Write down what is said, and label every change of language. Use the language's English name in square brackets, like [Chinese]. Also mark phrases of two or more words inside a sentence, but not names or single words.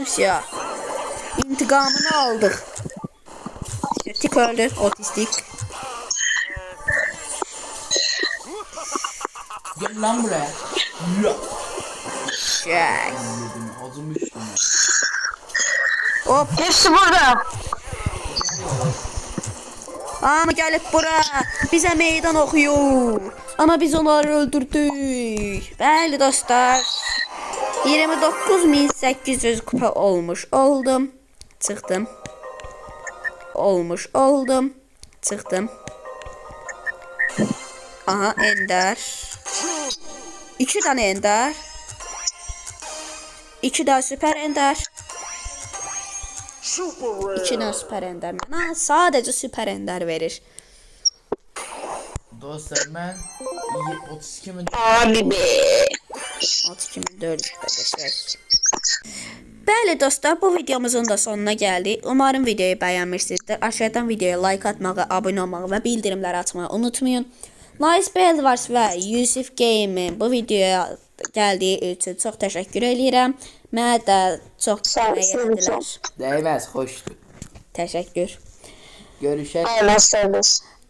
[Turkish] Всё. İntikamını aldık. Tik öldü, otistik. Gel lan buraya. Ya. Şey. Yedim. Ağzım üstüne. Hop, Hepsi burada. [Azerbaijani] ama gəlib bura. Bizə meydan oxuyur. [Turkish] Ama biz onları öldürdük. [Azerbaijani] Bəli dostlar. 29.800 kupa olmuş oldum. Çıxdım. Olmuş oldum. Çıxdım. Aha, [Turkish] Ender. 2 tane Ender. 2 daha süper Ender. 2 daha süper Ender. [Azerbaijani] Mənə sadəcə süper Ender verir. [Turkish] Dostlar ben 32 min Abi be. [Azerbaijani] 6400 qəşəng. Bəli dostlar, bu videomuzun da sonuna gəldik. [Turkish] Umarım videoyu bəyənmişsinizdir. [Azerbaijani] Aşağıdan videoya like atmağı, abunə olmağı və bildirimləri açmağı unutmayın. Nice Belvars və Yusuf Game bu videoya gəldiyi üçün çox təşəkkür edirəm. Mənə də çox kömək etdilər. [Turkish] değmez hoştu. [Azerbaijani] Təşəkkür. [Turkish] Görüşürüz. Aynen söylüyorsun.